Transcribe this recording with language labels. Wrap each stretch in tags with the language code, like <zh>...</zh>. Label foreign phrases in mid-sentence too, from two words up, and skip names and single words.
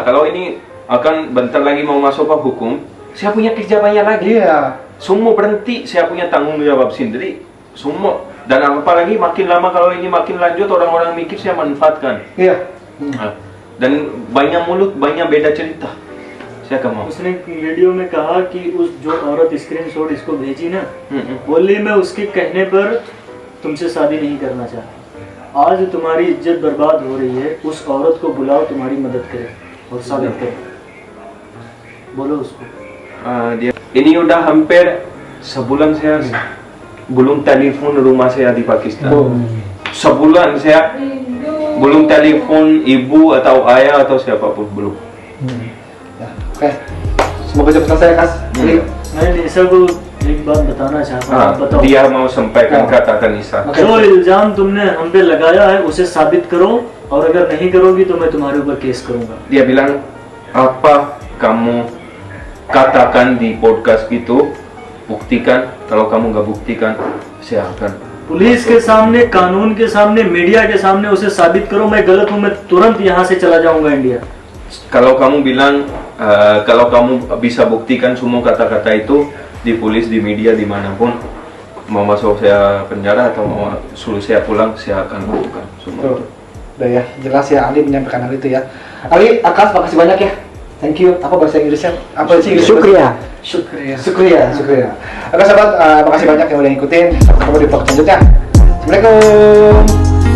<id>Kalau ini akan bentar lagi mau masuk ke hukum, saya punya kerja banyak lagi. Iya. Semua berhenti, saya punya tanggung jawab sendiri. Semua. Dan apalagi makin lama kalau ini makin lanjut, orang-orang mikir saya manfaatkan. Iya. Dan banyak mulut, banyak beda cerita. Saya akan mau.</id> <hi>उसने वीडियो में कहा कि उस जो औरत स्क्रीनशॉट इसको भेजी ना, बोली मैं उसके कहने पर तुमसे शादी नहीं करना चाहता. आज तुम्हारी इज्जत बर्बाद हो रही है, उस औरत को बुलाओ तुम्हारी मदद करे और साबित करे. बोलो उसको.</hi> <id>Ini udah hampir sebulan saya belum telepon rumah saya di Pakistan. Sebulan saya belum telepon ibu atau ayah atau siapapun belum. Oke. Semoga cepat selesai Kas.</id> <hi>मैं निशा को एक बात बताना चाहता हूँ. आप बताओ.</hi> <id>Dia mau sampaikan kata Nisa. Oke.</id> <hi>जो इल्जाम तुमने हम पे लगाया है उसे साबित करो और अगर नहीं करोगी तो मैं तुम्हारे ऊपर केस करूंगा.</hi> <id>Dia bilang apa kamu katakan di podcast itu, buktikan. Kalau kamu nggak buktikan, saya akan.</id> <hi>पुलिस के सामने, कानून के सामने, मीडिया के सामने उसे साबित करो मैं गलत हूँ, मैं तुरंत यहाँ से चला जाऊंगा इंडिया.</hi> <id>Kalau kamu bilang, kalau kamu bisa buktikan semua kata-kata itu di polis, di media, dimanapun, mau masuk saya penjara atau mau suruh saya pulang, saya akan lakukan semua. Tuh. Udah ya, jelas ya Ali menyampaikan hal itu ya. Ali, Akas, makasih banyak ya.</id> <en>Thank you.</en> <id>Apa bahasa Inggrisnya? Apa sih Inggris? Syukriya. Syukriya. Oke sahabat, makasih banyak yang udah ngikutin. Sampai ketemu di vlog selanjutnya. Assalamualaikum.</id>